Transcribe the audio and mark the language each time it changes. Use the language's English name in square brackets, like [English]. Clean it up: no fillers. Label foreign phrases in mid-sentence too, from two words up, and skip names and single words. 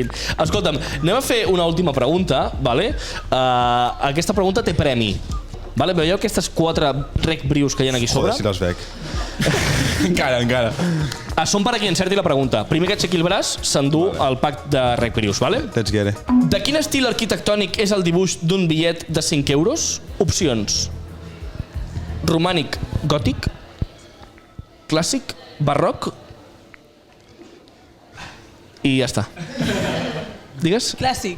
[Catalan] Escolta'm, anem a fer una última pregunta, vale? Aquesta pregunta té premi. Vale, veieu aquestes 4 rec brius que hi ha aquí a sobre? Joder, si les veig. Encara. Són per a qui encerti la pregunta. Primer que aixequi el braç, s'endú el pack de rec brius, vale? [English] Let's get it. [Catalan] De quin estil arquitectònic és el dibuix d'un bitllet de 5 euros? Opcions. Romànic, gòtic, clàssic, barroc i ja està. Digues, Clàssic.